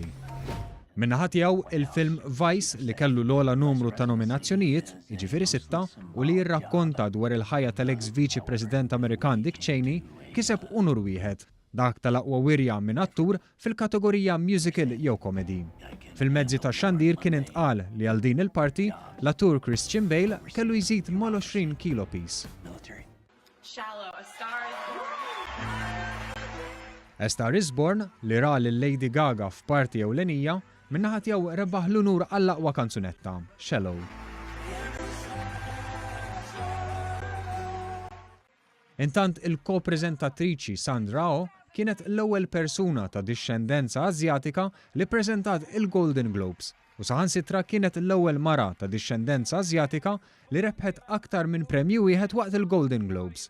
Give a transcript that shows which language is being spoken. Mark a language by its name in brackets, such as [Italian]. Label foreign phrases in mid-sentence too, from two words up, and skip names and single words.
[Maltese] Min-naħa tiegħu il-film Vice li kellu l-ogħla numru ta' nominazzjonijiet, jiġifieri 6, u li jirrakkonta dwar il-ħajja tal-eks Viċi President Amerikan Dick Cheney, kiseb unur wieħed, dak tal-aqwa wirja minn attur fil-kategorija musical jew comedy. Fil-mezzi tax-xandir kien intqal li għal din il-parti l-attur Christian Bale kellu jżid mal-20 kilo piece. A Star is Born li ra lil Lady Gaga f'parti ewlenija min-naħa tiegħu rebaħ l-unur għall-aqwa kanzunetta, Shallow. Intant il-ko-preżentatriċi Sandra Oh kienet l-ewwel persuna ta' dixxendenza Asjatika li ppreżentat il-Golden Globes u saħansitra kienet l-ewwel mara ta' dixxendenza Asjatika li rebħet aktar minn premju wieħed waqt il-Golden Globes.